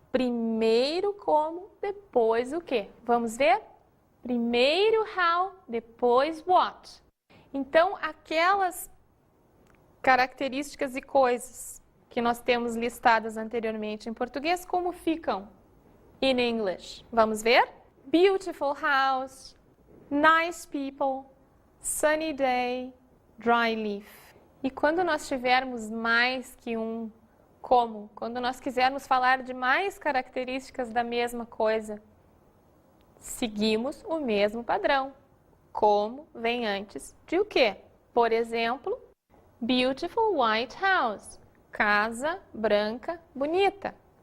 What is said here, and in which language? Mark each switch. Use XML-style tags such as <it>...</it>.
<pt>Primeiro como, depois o que? Vamos ver? Primeiro how, depois what. Então, aquelas características e coisas que nós temos listadas anteriormente em português, como ficam</pt> <en>in English?</en> <pt>Vamos ver?</pt> <en>Beautiful house, nice people, sunny day, dry leaf.</en> <pt>E quando nós tivermos mais que um como, quando nós quisermos falar de mais características da mesma coisa, seguimos o mesmo padrão. Como vem antes de o quê? Por exemplo,</pt> <en>beautiful white house,</en> <pt>casa branca bonita.</pt>